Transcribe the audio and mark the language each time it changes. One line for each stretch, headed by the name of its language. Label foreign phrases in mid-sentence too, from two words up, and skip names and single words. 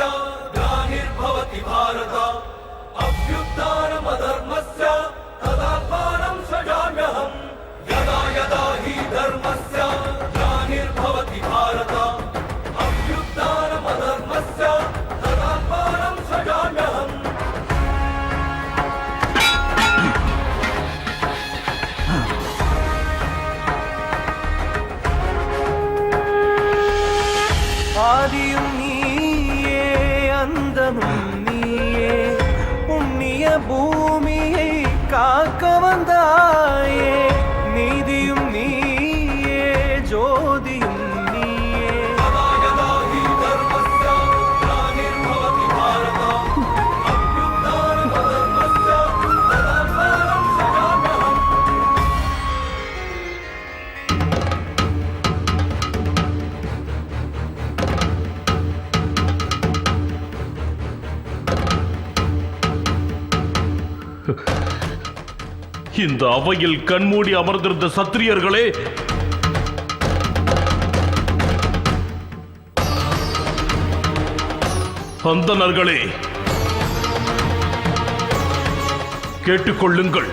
Sanskrit: ग्लानिर्भवति भारत अभ्युत्थानमधर्मस्य तदात्मानं सृजाम्यहम् यदा यदा हि धर्मस्य ग्लानिर्भवति भारत अभ्युत्थानमधर्मस्य तदात्मानं सृजाम्यहम्
Tamil: ஆதியும் நீயே அந்தமும் நீயே புண்ணிய பூமியை காக்க வந்தாயே நீதியும் நீயே ஜோதியும் நீயே
Sanskrit: यदा यदा हि धर्मस्य ग्लानिर्भवति भारत अभ्युत्थानमधर्मस्य तदात्मानं सृजाम्यहम्
Tamil: இந்த அவையில் கண்மூடி அமர்ந்திருந்த சத்திரியர்களே, அந்தணர்களே, கேட்டுக்கொள்ளுங்கள்.